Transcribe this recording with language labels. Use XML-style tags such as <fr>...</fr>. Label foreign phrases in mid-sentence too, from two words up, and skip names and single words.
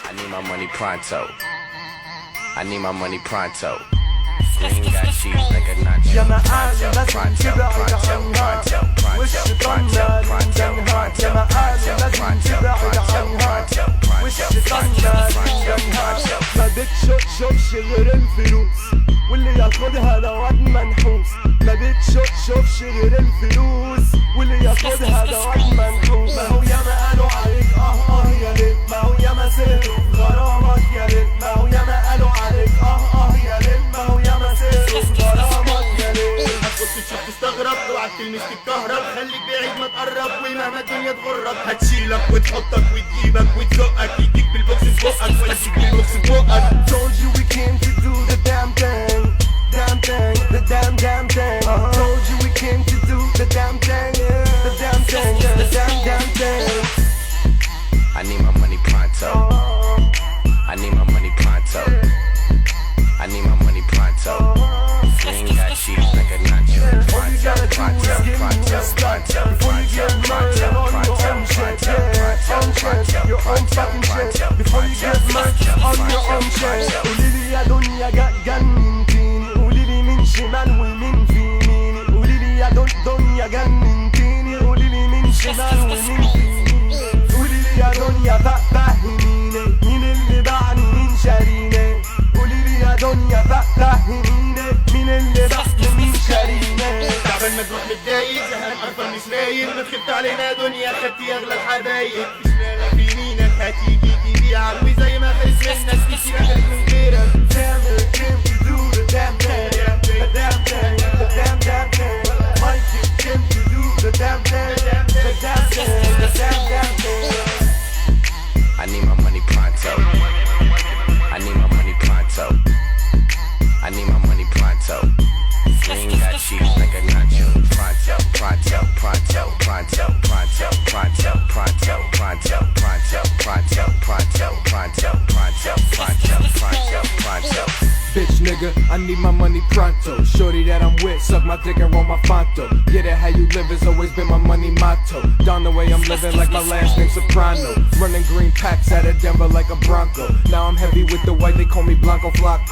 <en>my money pronto. I need my money pronto. Green got cheese like a nacho.</en> <ar>يا معالي Pronto, لازم pronto, تبعد pronto, عنها pronto, وش pronto, طلنا pronto, لندنها pronto, يا معالي pronto, لازم pronto, تبعد pronto, عنها pronto, وش pronto, طلنا pronto, لندنها pronto. ما بتشوفش غير الفلوس واللي ياخدها دوت منحوس ما بتشوفش غير الفلوس واللي ياخدها دوت منحوس ما هو ياما قالوا عليك يا ليل ما هو ياما سهروا في غرامك يا ليل ما هو ياما قالوا عليك يا ليل ما هو ياما سهروا في غرامك يا ليل هتبص تشوف تستغرب اوعى تلمس تتكهرب خليك بعيد ما تقرب ومهما الدنيا تغرك هتشيلك وتحطك وتجيبك وتزقك يديك بالبوكس في بقك ولا يديك بالبوكس في بقك.</ar> <en>Told you we came to do the damn thing, the damn thing. Told you we came to do the damn thing, the damn thing. I need my money pronto. I need my money pronto. I need my money pronto. Green got cheese like a nacho. All you gotta do Pronto, is give me pronto, a spot pronto, before you get pronto, murdered on your pronto, own shit, pronto, yeah, own pronto, shit, your own pronto, fucking shit. pronto, Before you get murdered on your own shit.</en> <ar>قوليلي يا دنيا جننتيني قوليلي من شمال ومن في يميني قوليلي يا دنيا جننتيني قوليلي من شمال ومن في يميني قوليلي يا دنيا فهميني مين اللي باعني مين شاريني قوليلي يا دنيا فهميني مين اللي باعني مين شاريني تعبان مجروح متضايق زهقان قرفان مش رايق ما تخفت علينا دنيا خدتي اغلى الحبايب مش لاقي في مينك هتيجي تبيعك وزي ما خلص منك كتير اخليك من غيرك.</ar> <en>Damn it, came to do the damn thing, the damn thing, the damn thing. Mike came to do the damn thing, the damn thing, the damn thing. I need my money pronto. I need my money pronto. I need my money pronto. Green got cheese like a nacho. Pronto, pronto, pronto, pronto, pronto, pronto, pronto, pronto, pronto, pronto, pronto, pronto, pronto, pronto, pronto. Bitch nigga, I need my money pronto. Shorty that I'm with, suck my dick and roll my fonto. Get it how you live has always been my money motto. Down the way I'm living like my last name Soprano. Running green packs out of Denver like a Bronco. Now I'm heavy with the white, they call me Blanco Flacco.</en>